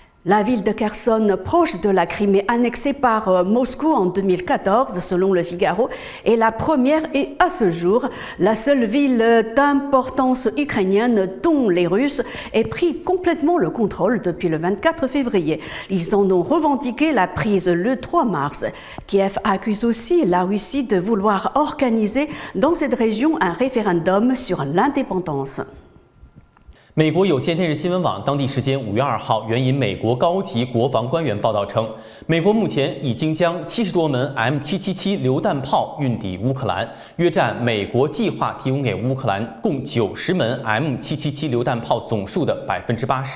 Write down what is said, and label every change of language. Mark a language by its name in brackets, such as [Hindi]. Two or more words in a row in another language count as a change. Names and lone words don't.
[French] La ville de Kherson, proche de la Crimée annexée par Moscou en 2014, selon le Figaro, est la première et à ce jour la seule ville d'importance ukrainienne dont les Russes aient pris complètement le contrôle depuis le 24 février. Ils en ont revendiqué la prise le 3 mars. Kiev accuse aussi la Russie de vouloir organiser dans cette région un référendum sur l'indépendance. [Chinese] 美国有线电视新闻网当地时间5月2号援引美国高级国防官员报道称，美国目前已经将70多门 M777 榴弹炮运抵乌克兰，约占美国计划提供给乌克兰共90门 M777 榴弹炮总数的80%。